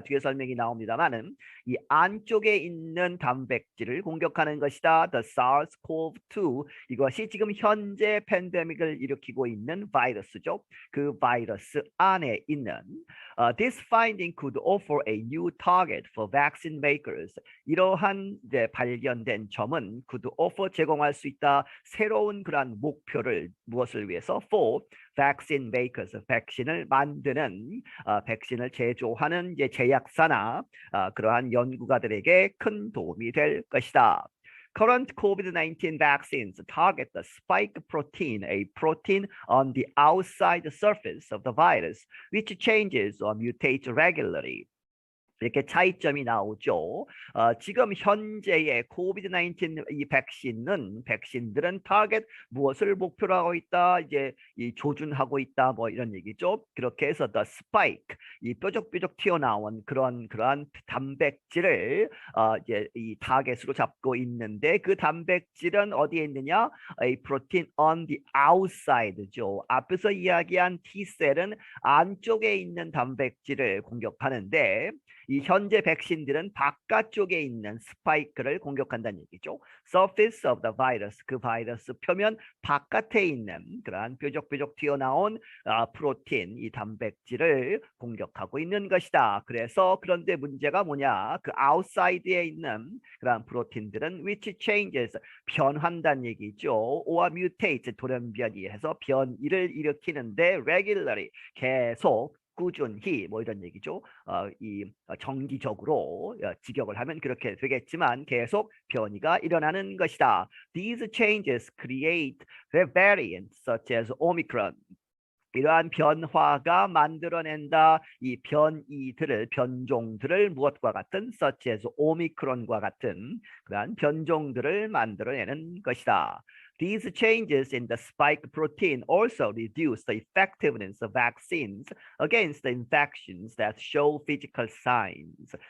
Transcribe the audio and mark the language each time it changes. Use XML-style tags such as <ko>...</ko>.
<ko>뒤에 설명이 나옵니다만은 이 안쪽에 있는 단백질을 공격하는 것이다. The SARS-CoV-2 이것이 지금 현재 팬데믹을 일으키고 있는 바이러스죠. 그 바이러스 안에 있는</ko> <en>This finding could offer a new target for vaccine makers.</en> <ko>이러한 이제 발견된 점은</ko> <en>could offer</en> <ko>제공할 수 있다. 새로운 그러한 목표를 무엇을 위해서</ko> <en>for vaccine makers</en> <ko>백신을 만드는 백신을 제조하는 이제 제약사나 그러한 연구가들에게 큰 도움이 될 것이다.</ko> <en>Current COVID-19 vaccines target the spike protein, a protein on the outside surface of the virus, which changes or mutates regularly.</en> <ko>이렇게 차이점이 나오죠. 지금 현재의 코비드-19 이 백신들은 타겟 무엇을 목표로 하고 있다. 이제 이 조준하고 있다. 뭐 이런 얘기죠. 그렇게 해서</ko> <en>the spike</en> <ko>이 뾰족뾰족 튀어나온 그러한 단백질을 이제 이 타겟으로 잡고 있는데 그 단백질은 어디에 있느냐?</ko> <en>A protein on the outside죠.</en> <ko>앞에서 이야기한 T셀은 안쪽에 있는 단백질을 공격하는데 이 현재 백신들은 바깥쪽에 있는 스파이크를 공격한다는 얘기죠.</ko> <en>Surface of the virus,</en> <ko>그 바이러스 표면 바깥에 있는 그러한 뾰족뾰족 튀어나온 프로틴, 이 단백질을 공격하고 있는 것이다. 그런데 문제가 뭐냐? 그 outside에 있는 그러한 프로틴들은 which changes, 변한다는 얘기죠.</ko> <en>or mutates,</en> <ko>돌연변이 해서 변이를 일으키는데 regularly, 계속 꾸준히 뭐 이런 얘기죠. 정기적으로 직역을 하면 그렇게 되겠지만 계속 변이가 일어나는 것이다.</ko> <en>These changes create variants such as Omicron.</en> <ko>이러한 변화가 만들어낸다 이 변종들을 무엇과 같은</ko> <en>such as</en> <ko>오미크론과 같은 그러한 변종들을 만들어내는 것이다.</ko> <en>These changes in the spike protein also reduce the effectiveness of vaccines against the infections that show physical signs.</en>